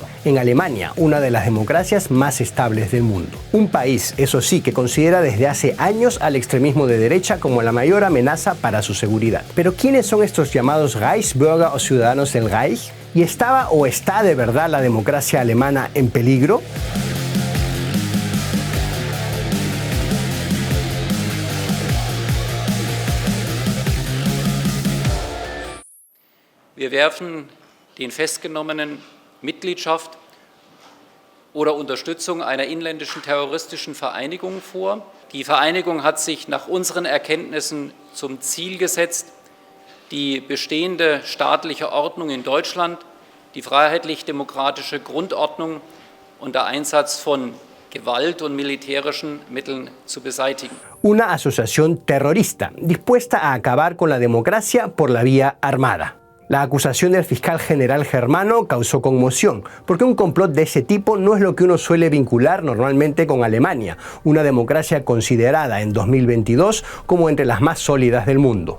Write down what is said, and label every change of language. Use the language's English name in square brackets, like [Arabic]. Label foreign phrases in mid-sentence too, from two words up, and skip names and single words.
[Spanish] En Alemania, una de las democracias más estables del mundo. Un país, eso sí, que considera desde hace años al extremismo de derecha como la mayor amenaza para su seguridad. Pero ¿quiénes son estos llamados Reichsbürger o ciudadanos del Reich? ¿Y estaba o está de verdad la democracia alemana en peligro? [German] Wir werfen den Festgenommenen Mitgliedschaft oder Unterstützung einer inländischen terroristischen Vereinigung vor. Die Vereinigung hat sich nach unseren Erkenntnissen zum Ziel gesetzt, die bestehende staatliche Ordnung in Deutschland, die freiheitlich-demokratische Grundordnung und der Einsatz von Gewalt und militärischen Mitteln zu beseitigen. [Spanish] Una asociación terrorista dispuesta a acabar con la democracia por la vía armada. La acusación del fiscal general germano causó conmoción, porque un complot de ese tipo no es lo que uno suele vincular normalmente con Alemania, una democracia considerada en 2022 como entre las más sólidas del mundo.